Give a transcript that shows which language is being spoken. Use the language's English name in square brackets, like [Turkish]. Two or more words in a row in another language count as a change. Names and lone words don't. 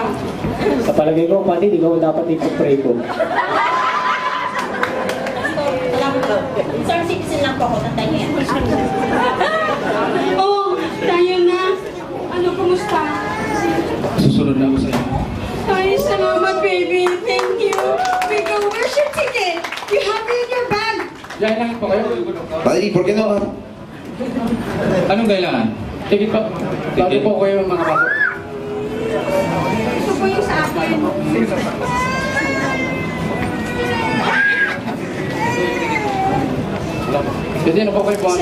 [Filipino] Sa palagay ko, kapatid, ikaw ang dapat ipag-pray ko. Pastor, alam ko. Sir, citizen lang po ako. Tandaan niyo yan. Oh, tayo na. Ano, kumusta? Susunod na ako sa inyo. Ay, salamat, [English] baby. Thank you. Biko, where's your ticket? You have it in your bag. [Filipino] Kailangan pa kayo? [Spanish] Padre, ¿por qué no? [Filipino] Anong kailangan? Tigit pa. Bago po kayo mga pasok. Ito po yung sa akin. Hindi, ano po kayo po?